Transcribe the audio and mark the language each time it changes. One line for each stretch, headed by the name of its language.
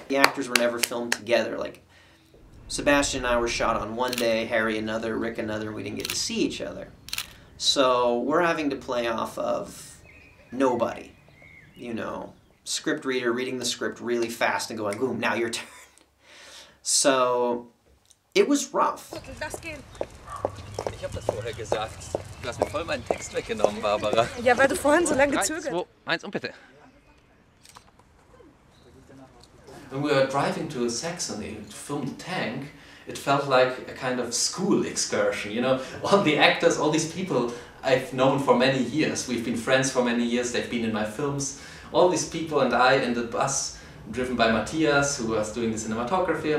English: The actors were never filmed together. Like Sebastian and I were shot on one day, Harry another, Rick another, and we didn't get to see each other. So we're having to play off of nobody. You know, script reader reading the script really fast and going, boom, now your turn. So it was rough.
German: Ich hab das vorher gesagt. Du hast mir voll meinen Text weggenommen, Barbara. Ja, weil du vorhin so lange gezögert hast. 3, 2, 1 und bitte.
English: When we were driving to Saxony to film The Tank, it felt like a kind of school excursion, you know? All the actors, all these people I've known for many years. We've been friends for many years, they've been in my films. All these people and I in the bus, driven by Matthias, who was doing the cinematography.